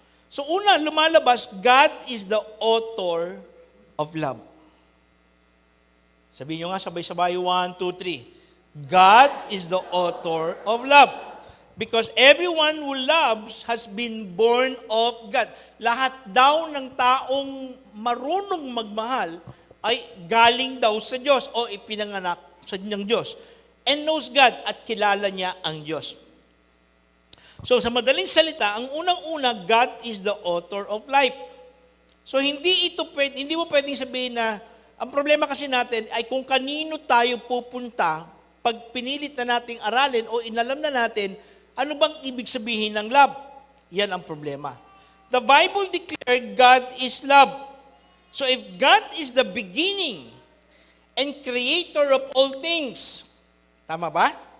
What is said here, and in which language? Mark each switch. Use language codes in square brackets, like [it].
[en] So [tl] una, lumalabas, [en] God is the author of love. [tl] Sabihin nyo nga, sabay-sabay, [en] 1, 2, 3. God is the author of love. Because everyone who loves has been born of God. [tl] Lahat daw ng taong marunong magmahal ay galing daw sa Diyos o ipinanganak sa ng Diyos. [en] And knows God [tl] at kilala niya ang Diyos. So sa madaling salita, ang unang-una, [en] God is the author of life. [tl] So hindi mo pwedeng sabihin na, ang problema kasi natin ay kung kanino tayo pupunta pag pinilit na nating aralin o inalam na natin, ano bang ibig sabihin ng love? Yan ang problema. [en] The Bible declared God is love. So if God is the beginning and creator of all things, [tl] tama ba?